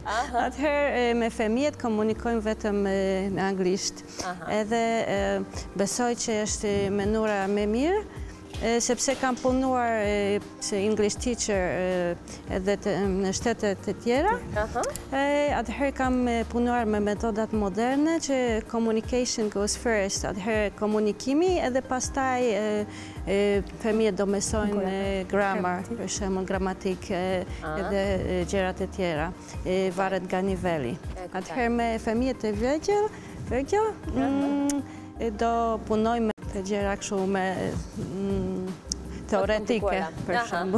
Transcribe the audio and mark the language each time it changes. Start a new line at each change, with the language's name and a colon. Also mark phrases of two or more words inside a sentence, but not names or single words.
Albanian: Atëherë me fëmijët komunikojmë vetëm në anglisht. Edhe besoj që është mënyra më mirë, sepse kam punuar si
English: English teacher
Albanian: edhe në shtetet të tjera. Atëherë kam punuar me metodat moderne që
English: communication goes first,
Albanian: atëherë komunikimi edhe pastaj fëmijët do mësojnë grammar, për shembull gramatik edhe gjërat e tjera, varet nga niveli. Atëherë me fëmijët e vegjël do punoj me të gjëra kështu me teoretike, për shembull.